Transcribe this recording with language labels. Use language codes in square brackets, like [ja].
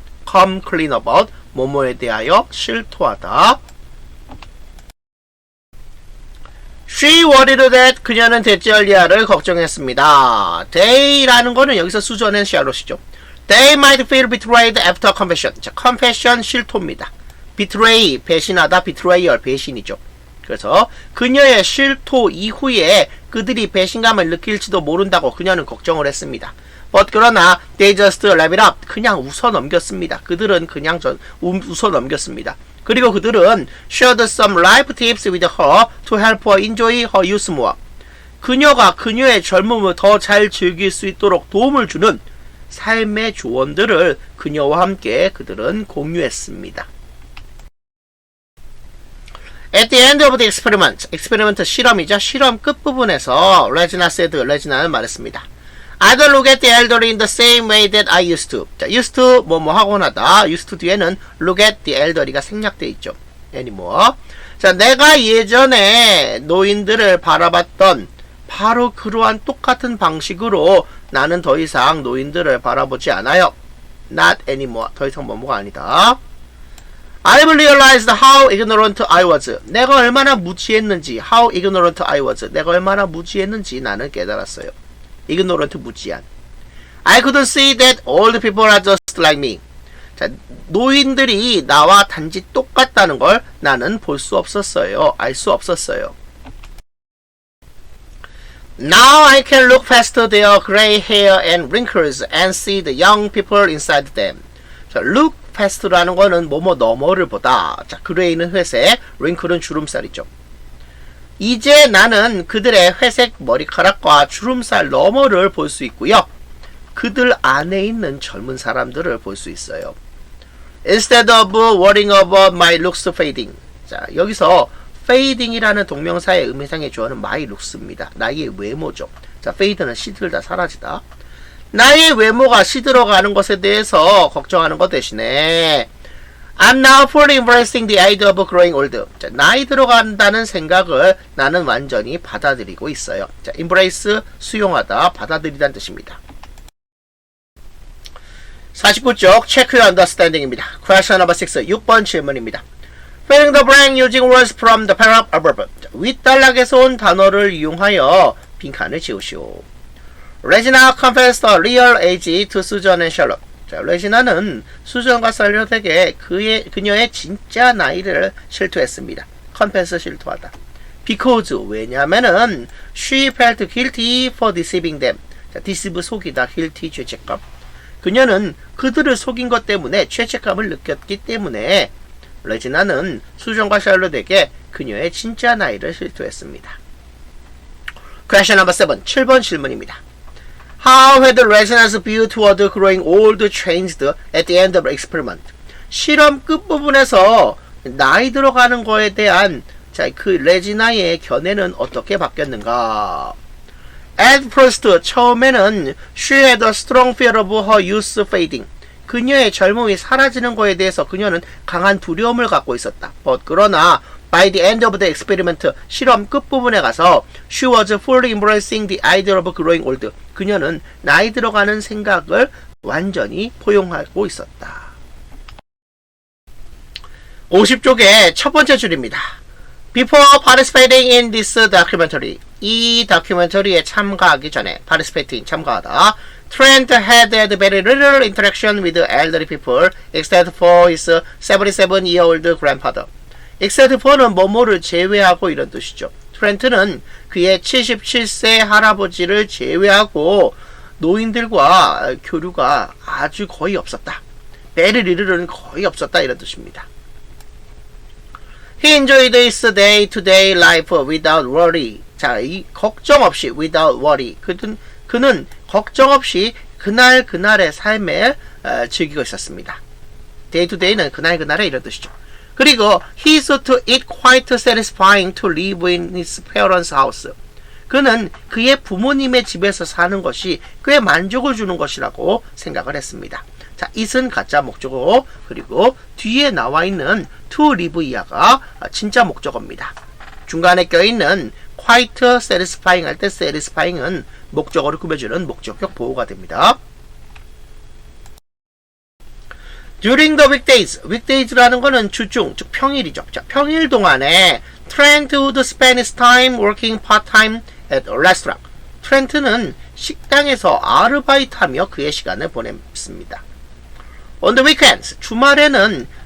[en] Come clean about, [ko] 뭐뭐에 대하여 실토하다. [en] She worried that, [ko] 그녀는 데젤리아를 걱정했습니다. [en] They [ko] 라는 거는 여기서 수전의 샬롯이죠. [en] They might feel betrayed after confession. 자, confession [ko] 실토입니다. [en] betray, [ko] 배신하다, [en] betrayal, [ko] 배신이죠. 그래서 그녀의 실토 이후에 그들이 배신감을 느낄지도 모른다고 그녀는 걱정을 했습니다. [en] But [ko] 그러나 [en] they just laughed it up. [ko] 그냥 웃어 넘겼습니다. 그들은 그냥 웃어 넘겼습니다. 그리고 그들은 [en] shared some life tips with her to help her enjoy her youth more. [ko] 그녀가 그녀의 젊음을 더 잘 즐길 수 있도록 도움을 주는 삶의 조언들을 그녀와 함께 그들은 공유했습니다. [en] At the end of the experiment, experiment [ko] 실험이죠. 실험 끝부분에서 레지나 [en] said, [ko] 레지나는 말했습니다. [en] I don't look at the elderly in the same way that I used to. [ko] 자, used to 뭐뭐 하고 나다. used to 뒤에는 [en] look at the elderly가 [ko] 생략되어 있죠. [en] anymore. [ko] 자, 내가 예전에 노인들을 바라봤던 바로 그러한 똑같은 방식으로 나는 더 이상 노인들을 바라보지 않아요. [en] Not anymore. [ko] 더 이상 뭐뭐가 아니다. [en] I've realized how ignorant I was. [ko] 내가 얼마나 무지했는지. [en] How ignorant I was. [ko] 내가 얼마나 무지했는지 나는 깨달았어요. ignorant 무지한. [en] I couldn't see that old people are just like me. [ko] 자, 노인들이 나와 단지 똑같다는 걸 나는 볼 수 없었어요. 알 수 없었어요. [en] Now I can look past their gray hair and wrinkles and see the young people inside them. [ko] 자, look past라는 거는 뭐뭐 너머를 보다. 자, 그레이는 회색, wrinkle은 주름살이죠. 이제 나는 그들의 회색 머리카락과 주름살 너머를 볼 수 있고요. 그들 안에 있는 젊은 사람들을 볼 수 있어요. [en] Instead of worrying about my looks fading. [ko] 자, 여기서 fading이라는 동명사의 의미상의 주어는 my looks입니다. 나의 외모죠. 자, fade는 시들다, 사라지다. 나의 외모가 시들어가는 것에 대해서 걱정하는 것 대신에 [en] I'm now fully embracing the idea of growing old. [ko] 자, 나이 들어간다는 생각을 나는 완전히 받아들이고 있어요. 자, embrace, 수용하다, 받아들이다는 뜻입니다. 49쪽 [en] check your understanding입니다. Question number 6, [ko] 6번 질문입니다. [en] Filling the blank using words from the paragraph above. [ko] 윗단락에서 온 단어를 이용하여 빈칸을 지우시오. [en] 레지나 confessed a real age to Susan and Charlotte. [ko] 자, 레지나는 수전과 샬롯에게 그녀의 진짜 나이를 실토했습니다. confess 실토하다. [en] Because [ko] 왜냐면은 [en] she felt guilty for deceiving them. [ko] 자, deceive 속이다, guilty 죄책감. 그녀는 그들을 속인 것 때문에 죄책감을 느꼈기 때문에 레지나는 수전과 샬롯에게 그녀의 진짜 나이를 실토했습니다. [en] Question number 7, [ko] 7번 질문입니다. [en] How had Regina's view toward growing old changed at the end of the experiment? [ko] 실험 끝부분에서 나이 들어가는 거에 대한 그 레지나의 견해는 어떻게 바뀌었는가? [en] At first, [ko] 처음에는 [en] she had a strong fear of her youth fading. [ko] 그녀의 젊음이 사라지는 거에 대해서 그녀는 강한 두려움을 갖고 있었다. [en] But [ko] 그러나 [en] by the end of the experiment, [ko] 실험 끝부분에 가서 [en] she was fully embracing the idea of growing old. [ko] 그녀는 나이 들어가는 생각을 완전히 포용하고 있었다. 50쪽의 첫 번째 줄입니다. [en] Before participating in this documentary, [ko] 이 다큐멘터리에 참가하기 전에 participating, 참가하다. [en] Trent had very little interaction with elderly people except for his 77-year-old grandfather. except for는 [ko] 뭐뭐를 제외하고 이런 뜻이죠. 트렌트는 그의 77세 할아버지를 제외하고 노인들과 교류가 아주 거의 없었다. very little은 거의 없었다 이런 뜻입니다. [en] He enjoyed his day-to-day life without worry. [ko] 자, 이 걱정 없이 [en] without worry. [ko] 그는 걱정 없이 그날의 삶을 즐기고 있었습니다. day-to-day는 그날의 이런 뜻이죠. 그리고 [en] he thought it quite satisfying to live in his parents' house. [ko] 그는 그의 부모님의 집에서 사는 것이 꽤 만족을 주는 것이라고 생각을 했습니다. 자, it은 가짜 목적어, 그리고 뒤에 나와 있는 [en] to live [ko] 이하가 진짜 목적어입니다. 중간에 껴있는 [en] quite satisfying [ko] 할 때 satisfying은 목적어를 꾸며주는 목적격 보호가 됩니다. [en] During the weekdays, weekdays라는 [ko] 거는 주중, 즉 평일이죠. 자, 평일 동안에 [en] Trent would spend his time working part-time at a restaurant. [ko] 트렌트는 식당에서 아르바이트하며 그의 시간을 보냈습니다. [en] On the weekends, [ko] 주말에는